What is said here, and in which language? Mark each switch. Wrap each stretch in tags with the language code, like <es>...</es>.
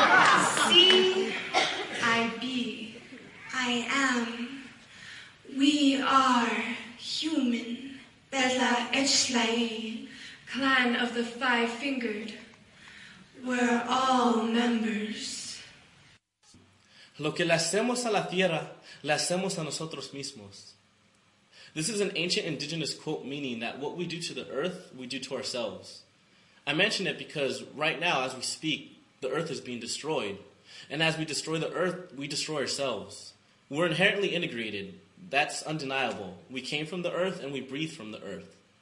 <en>CIB. I am. We are human. Bella Echlai, clan of the five-fingered. We're all members.</en> <es>Lo que le hacemos a la tierra, le hacemos a nosotros mismos.</es> <en>This is an ancient indigenous quote meaning that what we do to the earth, we do to ourselves. I mention it because right now, as we speak, the earth is being destroyed. And as we destroy the earth, we destroy ourselves. We're inherently integrated. That's undeniable. We came from the earth and we breathe from the earth.</en>